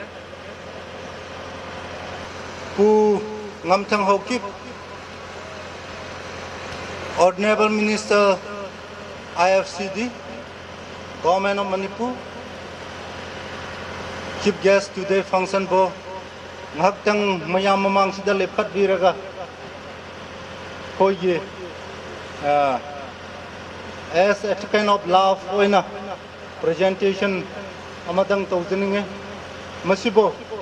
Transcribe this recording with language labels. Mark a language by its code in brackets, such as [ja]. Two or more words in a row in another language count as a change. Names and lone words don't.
[en] pu ngamthang hokip Honorable Minister IFCD Government of Manipur chief guest today function [mni] bo ngaktang mayam mamang sida lepat biraga hoye [en] as a kind of love [mni] oina presentation amadang tawjininge masibo